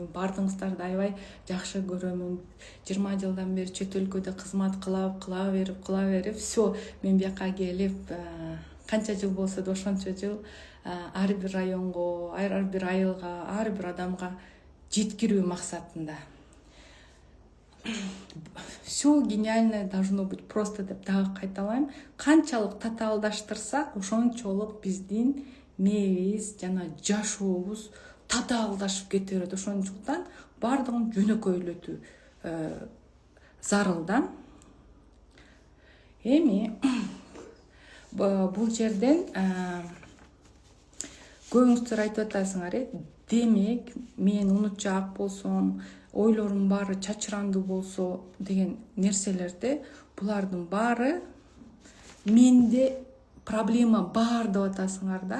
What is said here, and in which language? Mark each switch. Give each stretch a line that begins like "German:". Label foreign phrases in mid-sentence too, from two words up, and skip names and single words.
Kyrgyz: Бардыгыңыздарды аябай жакшы көрөмүн. 20 жылдан бери чөт өлкөдө кызмат кыла берип, всё, мен бияка келип канча жыл болсо да ошончо жыл ар бир районго, ар бир айылга, ар бир адамга жеткирүү максатында.
Russian: Всё гениальное должно быть просто
Kyrgyz: деп дагы кайталайм. Канчалык татаалдаштырсак, ошончолук биздин мээбиз жана жашообуз татаалдашып кете берет. Ошондуктан бардыгын жөнөкөйлөтүү зарыл да. Эми бул жерден көбүңүздөр айтып атасыңар, демек мен унутчаак болсом, ойлорум баары чачырандуу болсо деген нерселерде, булардын баары менде проблема бар деп атасыңар да.